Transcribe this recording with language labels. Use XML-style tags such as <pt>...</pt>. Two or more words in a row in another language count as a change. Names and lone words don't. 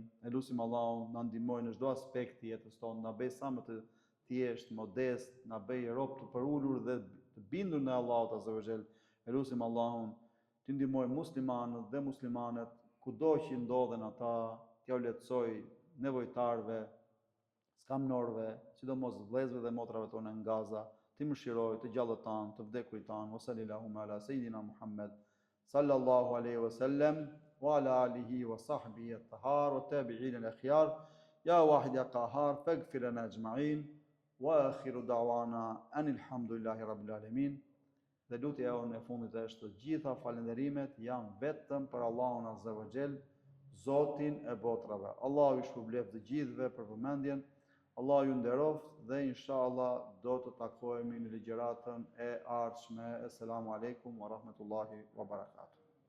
<sq>Ne lutim Allahun na ndihmojë në çdo aspekt të jetës tonë, na bëj sa më të thjesht, modest, na bëj rob të përulur dhe të bindur në Allahut</sq> <ar>عز وجل.</ar> <sq>Ne lutim Allahun të ndihmojë muslimanët dhe muslimanet kudo që ndodhen ata, t'ja u lehtësoj nevojtarve, skamnorëve, sidomos vëllezërve dhe motrave tonë në Gaza, të mëshiroj të gjallët tanë, të vdekurit tanë,</sq> <ar>وصلى الله على سيدنا محمد، صلى الله عليه وسلم، وعلى آله وصحبه الطاهر، والتابعين الأخيار، يا واحد يا قهار، فاغفر لنا أجمعين، وآخر دعوانا أن الحمد لله رب العالمين.</ar> <sq>Dhe lutja jonë e fundit është të gjitha falënderimet janë vetëm për Allahun</sq> <ar>عز وجل,</ar> <sq>Zotin e botrave. Allahu ju shpërblet të gjithëve për vëmendjen. Allah ju nderoft dhe inshallah do të takohemi në ligjëratën e ardhshme.</sq> <ar>السلام عليكم ورحمة الله وبركاته.</ar>